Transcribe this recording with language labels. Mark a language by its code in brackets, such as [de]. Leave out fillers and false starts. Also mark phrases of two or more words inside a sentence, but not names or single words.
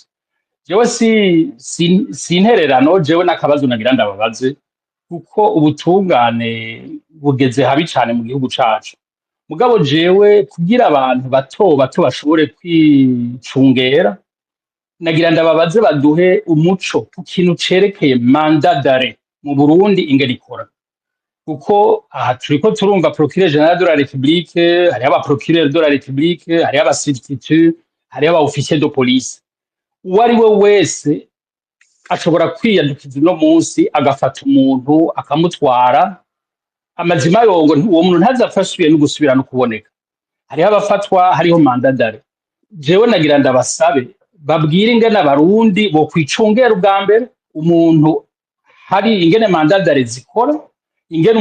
[rn] Jewe si intererano jewe n'akabazo nagira ndababaze kuko ubutungane bugeze habi cyane mu gihugu cacu. Mugabo jewe kugira abantu bato bashobore kwicungera nagira ndababaze baduhe umuco ku kintu cerekeye [fr] mandat d'arrêt [rn] mu Burundi ingene ikora kuko aha turiko turumva [fr] procureur general de la République [rn] hari aba [fr] procureur de la République [rn] hari aba substitut hari aba [fr] officier de police [rn] uwari we wese ashobora kwiyandukiza no munsi agafata umuntu akamutwara amazima yongo uwo muntu ntazafashwe no gusubira no kuboneka hari abafatwa hariho [fr] mandat d'arrêt [rn] jewe nagira ndabasabe babwire ingene abarundi bo kwicungera ubwa mbere umuntu hari ingene [fr] mandat d'arrêt [rn] zikora ingene